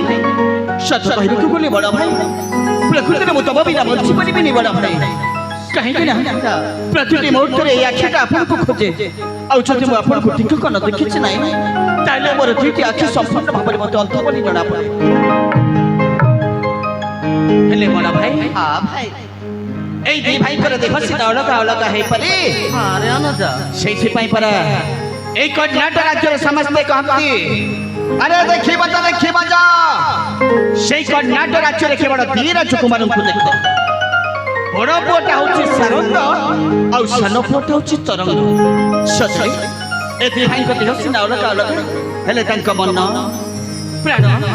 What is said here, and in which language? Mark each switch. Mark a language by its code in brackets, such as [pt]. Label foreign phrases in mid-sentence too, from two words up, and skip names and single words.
[or] ସତ କହିବାକୁ ଗଲେ ବଡ଼ ଭାଇ ପ୍ରକୃତିରେ ମୁଁ ତମ ବିନା ବଞ୍ଚି ପାରିବିନି ବଡ଼ ଭାଇ କାହିଁକି ନା ପ୍ରତିଟି ମୁହୂର୍ତ୍ତରେ ଏଇ ଆଖିଟା ଆପଣଙ୍କୁ ଖୋଜେ ଆଉ ଯଦି ମୁଁ ଆପଣଙ୍କୁ ଟିକକ ନ ଦେଖିଛି ନାହିଁ ତାହେଲେ ମୋର ଦୁଇଟି ଆଖି ସମ୍ପୂର୍ଣ୍ଣ ଭାବରେ ମୋତେ ଅନ୍ଧ ବୋଲି ଜଣାପଡ଼େ। ହେଲେ ବଡ଼ ଭାଇ ଭାଇ ଏଇ ଦି ଭାଇଙ୍କର ଦେହ ସିନା ଅଲଗା ଅଲଗା ହେଇପାରେ ରେ ଅନୁଜ ସେଇଥିପାଇଁ ପରା ଏଇ କର୍ଣ୍ଣାଟକ ରାଜ୍ୟର ସମସ୍ତ କହନ୍ତି ଆରେ ଦେଖିବା ଯା ସେଇ କର୍ଣ୍ଣାଟକ ରାଜ୍ୟର କେବଳ ଦି ରାଜକୁମାରଙ୍କୁ ଦେଖ ବଡ଼ ପୁଅଟା ହଉଛି ସାରଙ୍ଗ ଆଉ ସାନ ପୁଅଟା ହଉଛି ତରଙ୍ଗ। ସତରେ ଏ ଦି ଭାଇଙ୍କ ଦେହ ସିନା ଅଲଗା ଅଲଗା ହେଲେ ତାଙ୍କ ମନ ପ୍ରାଣ